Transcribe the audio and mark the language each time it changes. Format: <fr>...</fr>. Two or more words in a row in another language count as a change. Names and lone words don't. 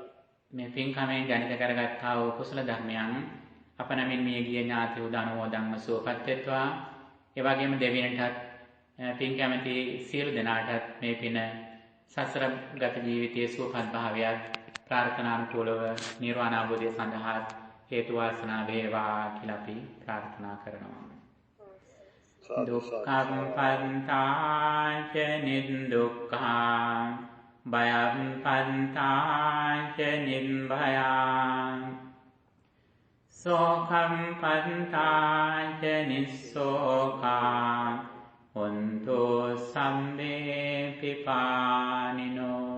<si>මේ පින්කමෙන් ජනිත කරගත්තා වූ කුසල ධර්මයන් අප නමින් මිය ගිය ඥාති උදානුමෝදන්ව සුවපත් වෙත්වා. ඒ වගේම දෙවියන්ටත් පින් කැමැති සියලු දෙනාටත් මේ පින සසර ගත ජීවිතයේ සුවපත් භාවයක් ප්‍රාර්ථනානුකූලව නිර්වාණ අවබෝධය සඳහා හේතු වාසනා වේවා කියලා අපි ප්‍රාර්ථනා කරනවා.</si> <pi>දුක්ඛං පන්තාච නිදුක්ඛං භයං පන්තාච නිබ්භයං සෝඛං පන්තාච නිස්සෝඛං හොන්තු සම්මේ පිපානිනෝ</pi>